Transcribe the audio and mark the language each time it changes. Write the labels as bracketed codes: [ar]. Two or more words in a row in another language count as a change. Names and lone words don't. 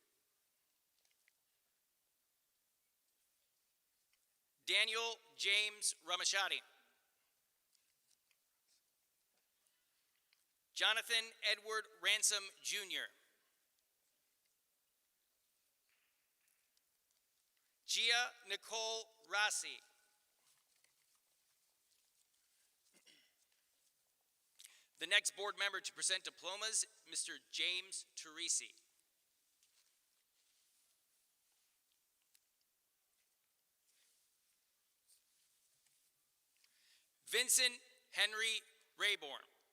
[en] Daniel James Ramashadi. Jonathan Edward Ransom Jr. Gia Nicole Rossi. The next board member to present diplomas, Mr. James Teresi. Vincent Henry Rayborn.